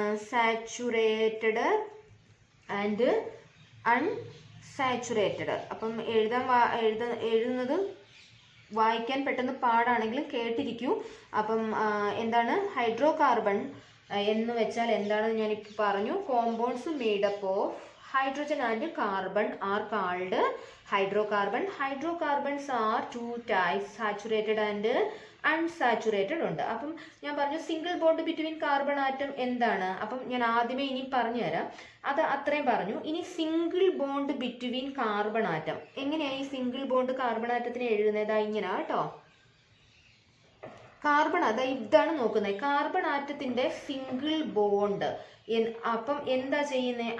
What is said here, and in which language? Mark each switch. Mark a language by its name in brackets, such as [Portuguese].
[English] Saturated and unsaturated. [Malayalam] അപ്പം എഴുതുന്നത് വായിക്കാൻ പെട്ടെന്ന് പാടാണെങ്കിലും കേട്ടിരിക്കൂ. അപ്പം എന്താണ് ഹൈഡ്രോ കാർബൺ? എന്ന് വെച്ചാൽ എന്താണെന്ന് ഞാനിപ്പോൾ പറഞ്ഞു. [English] Compounds made up of hydrogen and carbon are called hydrocarbon. Hydrocarbons are two types, saturated and unsaturated ഉണ്ട്. [Malayalam] അപ്പം ഞാൻ പറഞ്ഞു single bond between carbon atom എന്താണ്. അപ്പം ഞാൻ ആദ്യമേ ഇനി പറഞ്ഞു തരാം, അത് അത്രയും പറഞ്ഞു. ഇനി single bond between carbon atom എങ്ങനെയാണ് ഈ സിംഗിൾ ബോണ്ട് കാർബൺ ആറ്റത്തിന് എഴുതുന്നത്? ഇങ്ങനെ കേട്ടോ. കാർബൺ ഇതാണ് നോക്കുന്നത്. കാർബൺ ആറ്റത്തിന്റെ സിംഗിൾ ബോണ്ട് അപ്പം എന്താ ചെയ്യുന്നത്?